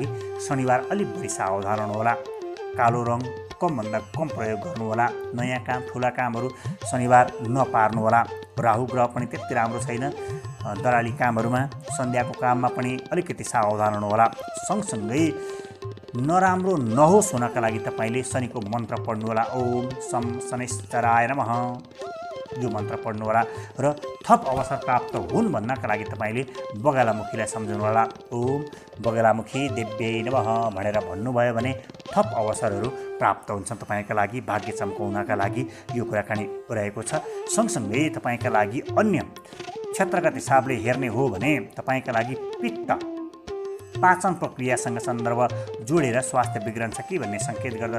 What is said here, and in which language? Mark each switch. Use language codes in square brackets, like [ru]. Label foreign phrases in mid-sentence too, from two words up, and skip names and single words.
[ne] शनिबार अलिक बढी सावधान हुनुहोला। कालो रङ कमभन्दा कम प्रयोग गर्नुहोला। नयाँ काम ठुला कामहरू शनिबार नपार्नुहोला। राहु ग्रह पनि त्यति राम्रो छैन। दलाली कामहरूमा सन्ध्याको काममा पनि अलिकति सावधान हुनुहोला। सँगसँगै नराम्रो नहोस् हुनका लागि तपाईँले शनिको मन्त्र पढ्नुहोला। [sa] ओम सम शनिश्चराय नमः [ne] यो मन्त्र पढ्नुहोला र थप अवसर प्राप्त हुन् भन्नका लागि तपाईँले बगलामुखीलाई सम्झनुहोला। [sa] ओम बगलामुखी देव्यै नमः [ne] भनेर भन्नुभयो भने थप अवसरहरू प्राप्त हुन्छन् तपाईँका लागि। भाग्य चम्काउनका लागि यो कुराकानी रहेको छ। सँगसँगै तपाईँका लागि अन्य क्षेत्रगत हिसाबले हेर्ने हो भने तपाईँका लागि पित्त पाचन प्रक्रियासँग सन्दर्भ जोडेर स्वास्थ्य बिग्रन्छ कि भन्ने सङ्केत गर्दछ।